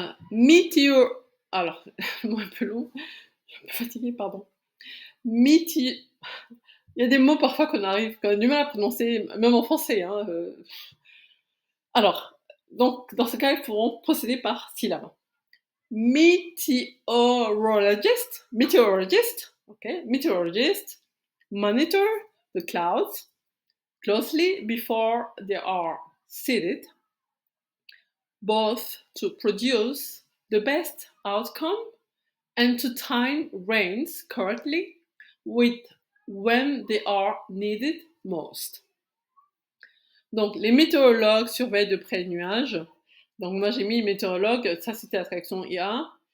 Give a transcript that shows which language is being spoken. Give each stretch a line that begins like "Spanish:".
French: Météo. Alors, mot un peu long, je suis un peu fatiguée, pardon. Météo. Il y a des mots parfois qu'on a du mal à prononcer, même en français. Hein. Alors, donc dans ce cas, il faudront procéder par syllabes.
English: Meteorologist, okay, meteorologist, monitor the clouds closely before they are seeded, both to produce the best outcome and to time rains correctly with when they are needed most.
French: Donc, les météorologues surveillent de près les nuages. Donc, moi, j'ai mis météorologue, ça c'était la traduction IA.